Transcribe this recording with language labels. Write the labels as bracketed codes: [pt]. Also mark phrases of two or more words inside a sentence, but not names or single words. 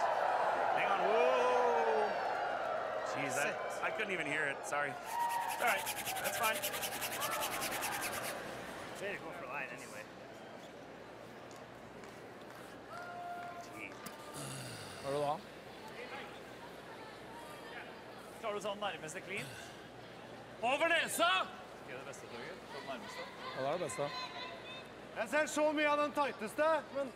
[en] Hang on. Whoa. Jeez, I couldn't even hear it. Sorry. All right. That's fine. They go for line anyway. [no] Hør du da? Tar du sånn nærmeste clean? Over nesa. Ikke det beste, Torgeir? På den nærmeste. Ja, det er det beste. Jeg ser så mye av den tighteste, men...